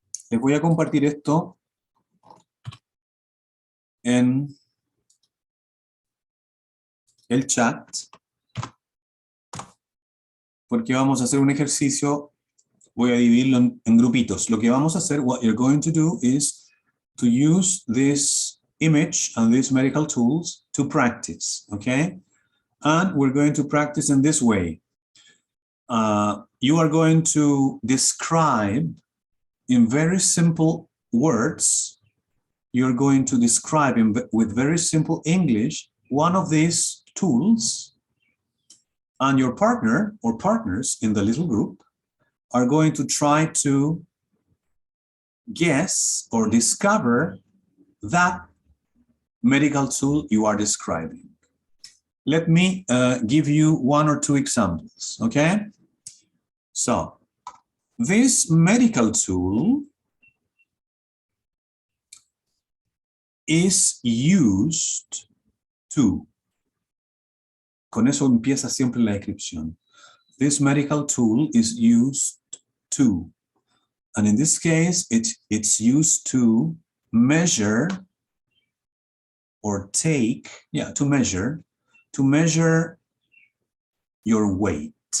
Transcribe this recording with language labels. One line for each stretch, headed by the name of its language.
Spanish: Les voy a compartir esto en el chat porque vamos a hacer un ejercicio Voy a dividirlo en grupitos. Lo que vamos a hacer,
English: what you're going to do is to use this image and these medical tools to practice, okay? And we're going to practice in this way. You are going to describe in very simple words, you're going to describe with very simple English one of these tools, and your partner or partners in the little group are going to try to guess or discover that medical tool you are describing. Let me give you one or two examples, okay? So, this medical tool is used to.
Spanish: Con eso empieza siempre la descripción.
English: This medical tool is used to. And in this case, it's used to measure or take, to measure your weight.